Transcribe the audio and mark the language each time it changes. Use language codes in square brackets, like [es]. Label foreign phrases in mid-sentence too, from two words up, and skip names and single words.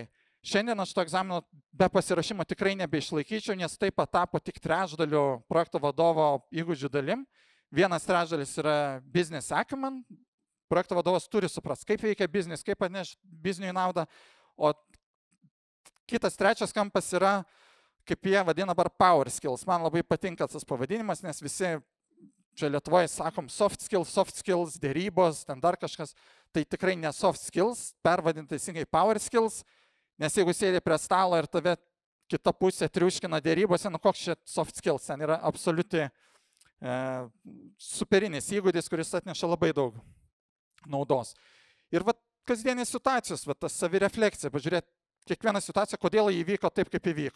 [lt] Šiandien aš to egzamino be pasirašymo tikrai nebeišlaikyčiau, nes tai patapo tik trečdaliu projekto vadovo įgūdžių dalim. [en] 1/3 yra business acumen. [lt] Projekto vadovas turi suprasti, kaip veikia biznis, kaip atneš bizniui naudą. O kitas trečias kampas yra, kaip jie vadina dabar [en] power skills. [lt] Man labai patinka tas pavadinimas, nes visi čia Lietuvoje sakom [en] soft skills, [lt] dėrybos, ten dar kažkas. Tai tikrai ne [en] soft skills, [lt] pervadinti teisingai [en] power skills. [lt] Nes jeigu sėdi prie stalo ir tave kita pusė triuškina dėrybose, koks čia [en] soft skills, [lt] ten yra absoliuti superinis įgūdis, kuris atneša labai daug naudos. Ir kasdienės situacijos, tas savirefleksija, pažiūrėti kiekvieną situaciją, kodėl įvyko taip, kaip įvyko.